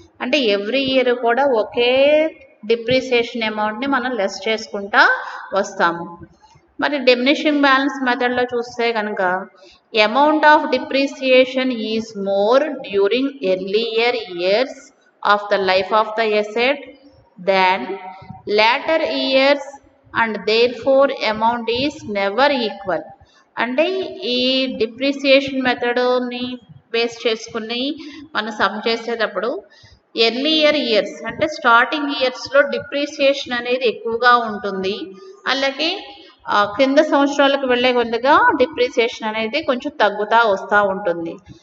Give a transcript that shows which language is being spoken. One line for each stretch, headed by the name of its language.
Telugu: అంటే every year కూడా ఒకే depreciation అమౌంట్ని మనం లెస్ చేసుకుంటా వస్తాము.
English: మరి diminishing balance మెథడ్లో
Telugu: చూస్తే కనుక
English: Amount of depreciation is more during earlier years of the life of the asset than later years and therefore amount is never equal.
Telugu: అంటే ఈ డిప్రిసియేషన్ మెథడ్ని బేస్ చేసుకుని మనం సమ్ చేసేటప్పుడు ఎర్లియర్ ఇయర్స్ అంటే స్టార్టింగ్ ఇయర్స్లో డిప్రిసియేషన్ అనేది ఎక్కువగా ఉంటుంది. అలాగే క్రింద సంవత్సరాలకు వెళ్ళే కొద్దిగా డిప్రిసియేషన్ అనేది కొంచెం తగ్గుతూ వస్తూ ఉంటుంది.